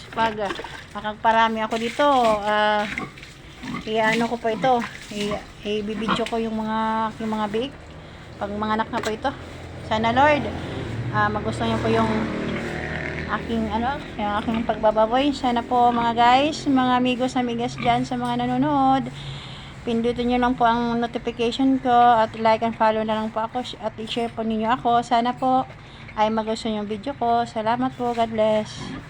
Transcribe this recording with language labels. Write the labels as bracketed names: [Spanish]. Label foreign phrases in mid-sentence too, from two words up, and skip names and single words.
[Filipino] Pag makagparami ako dito, i-ano ko po ito. I-video ko yung mga biik. Pag mga anak na po ito. Sana Lord, magustuhan niyo po yung aking pagbababoy. Sana po mga guys, mga [Spanish] amigos, amigas [Filipino] dyan sa mga nanonood, pindutin nyo lang po ang notification ko at [English] like and follow [Filipino] na lang po ako at i-share po ninyo ako. Sana po ay magustuhan yung video ko. Salamat po. [English] God bless.